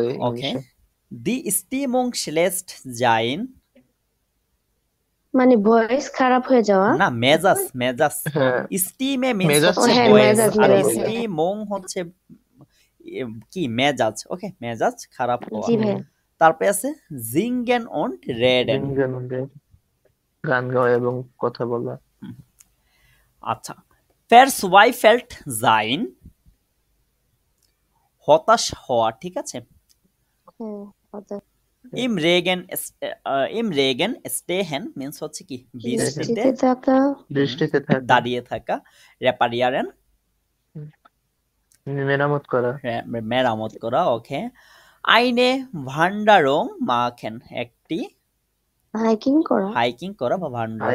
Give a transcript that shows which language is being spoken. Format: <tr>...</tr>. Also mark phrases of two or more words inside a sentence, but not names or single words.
<de>ওকে। die Stimmung schlecht sein</de> <bn>মানে ভয়েস খারাপ হয়ে যাওয়া, না মেজাজ স্টিমে মিন্স হচ্ছে ভয়েস, আর স্টিমুং হচ্ছে কি মেজাজ, ওকে, মেজাজ খারাপ হওয়া। তারপরে আছে</bn> <de>singen und reden</de> <bn>গান গাওয়া এবং কথা বলা। আচ্ছা,</bn> <de>verzweifelt sein</de> <bn>হতাশ হওয়া, ঠিক আছে।</bn> <de>im Regen stehen</de> <bn>means হচ্ছে কি বৃষ্টিতে দাঁড়িয়ে থাকা।</bn> <de>reparieren</de> <bn>মেরামত করা,</bn> <de>ওকে। eine Wanderung machen একটি</de> <bn>হাইকিং করা, হাইকিং করা বা ভান্ডারং</bn>